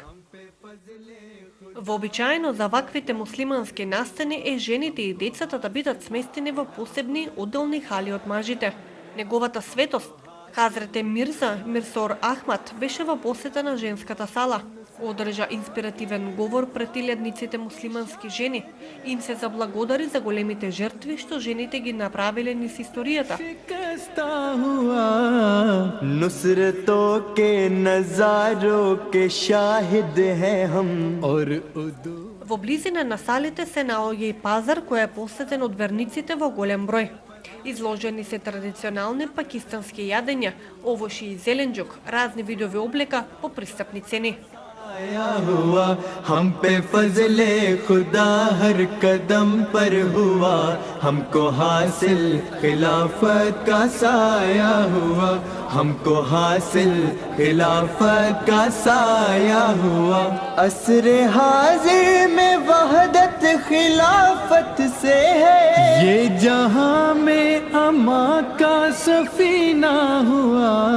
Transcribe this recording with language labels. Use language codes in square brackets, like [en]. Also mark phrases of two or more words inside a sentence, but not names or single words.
[mk] Вообичаено за ваквите муслимански настани е жените и децата да бидат сместени во посебни одделни хали од мажите. Неговата светост, Хазрете Мирза Мирсор Ахмад, беше во посета на женската сала. Одржа инспиративен говор пред илјадниците муслимански жени и им се заблагодари за големите жртви што жените ги направиле низ историјата. [ur] نصرتوں کے نظاروں کے شاہد ہیں ہم اور [mk] Во близина на салите се наоѓа и пазар кој е посетен од верниците во голем број. Изложени се традиционални пакистански јадења, овоши и зеленџук, разни видови облека по пристапни цени. [ur] آیا ہوا ہم پہ فضلِ خدا ہر قدم پر ہوا ہم کو حاصل خلافت کا سایہ ہوا ہم کو حاصل خلافت کا سایہ ہوا عصرِ حاضر میں وحدت خلافت سے ہے یہ جہاں میں اماں کا سفینہ ہوا